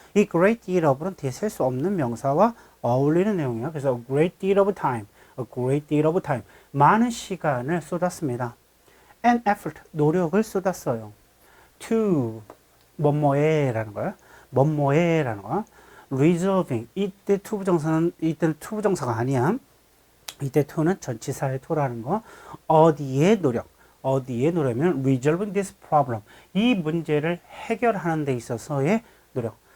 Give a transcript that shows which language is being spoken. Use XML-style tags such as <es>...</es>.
<ko>이 great deal of는 뒤에 셀 수 없는 명사와 어울리는 내용이야. 그래서</ko> <en>a great deal of time,</en> <ko>많은 시간을 쏟았습니다.</ko> <en>And effort,</en> <ko>노력을 쏟았어요. To 뭐뭐에라는 거야. 뭐뭐에라는 거야.</ko> <en>Resolving,</en> <ko>이때는 투부정사가 아니야. 이때 to는 전치사의 to라는 거. 어디에 노력이면</ko> <en>resolving this problem,</en> <ko>이 문제를 해결하는 데 있어서의 노력.</ko>